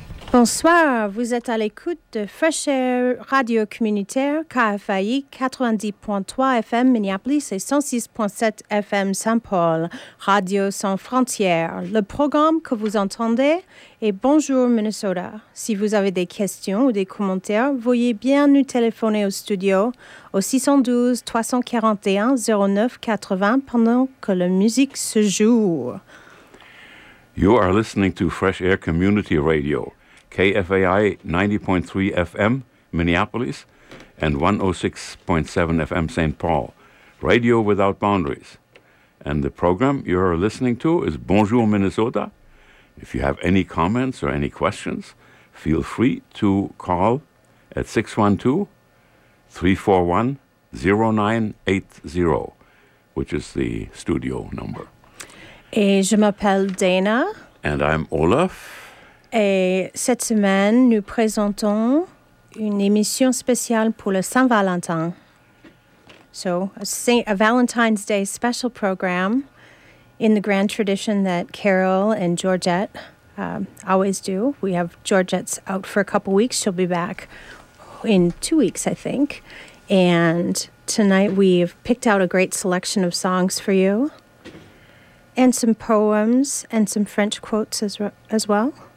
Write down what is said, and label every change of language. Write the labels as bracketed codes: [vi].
[fr] Bonsoir, vous êtes à l'écoute de Fresh Air Radio Communautaire, KFAI 90.3 FM Minneapolis et 106.7 FM Saint-Paul, Radio Sans Frontières. Le programme que vous entendez est Bonjour Minnesota. Si vous avez des questions ou des commentaires, veuillez bien nous téléphoner au studio au 612-341-0980 pendant que la musique se joue. [en] You are listening to Fresh Air Community Radio. KFAI 90.3 FM, Minneapolis, and 106.7 FM, St. Paul. Radio Without Boundaries. And the program you're listening to is Bonjour Minnesota. If you have any comments or any questions, feel free to call at 612-341-0980, which is the studio number. [fr] Et je m'appelle Dana. [en] And I'm Olaf. [fr] Et cette semaine, nous présentons une émission spéciale pour le Saint-Valentin. [en] So, a Valentine's Day special program in the grand tradition that Carol and Georgette always do. We have Georgette's out for a couple weeks. She'll be back in 2 weeks, I think. And tonight we've picked out a great selection of songs for you and some poems and some French quotes as well.